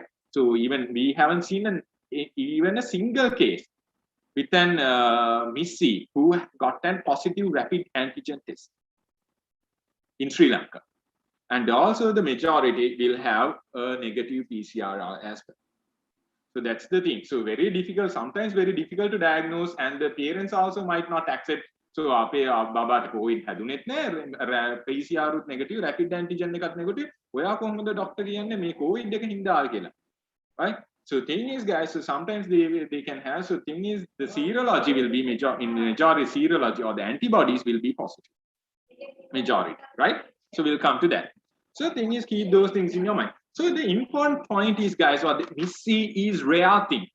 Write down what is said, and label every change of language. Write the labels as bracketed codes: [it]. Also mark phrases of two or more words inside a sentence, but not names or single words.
[en] So even we haven't seen even a single case with an MIS-C who got a positive rapid antigen test in Sri Lanka. And also the majority will have a negative PCR as well. So that's the thing. So very difficult, sometimes very difficult to diagnose, and the parents also might not accept. [si] So අපේ බබාට COVID හැදුනෙත් නෑ, PCR උත් negative, [en] rapid antigen [si] එකත් negative. ඔයා කොහොමද ડોක්ටර් කියන්නේ මේ COVID එක හින්දා කියලා? [en] Right? So thing is, guys, so sometimes they can have, so thing is, the serology will be majority serology, or the antibodies will be positive. Majority, right? So we'll come to that. So the thing is, keep those things in your mind. So the important point is, guys, what the MIS-C is rare things.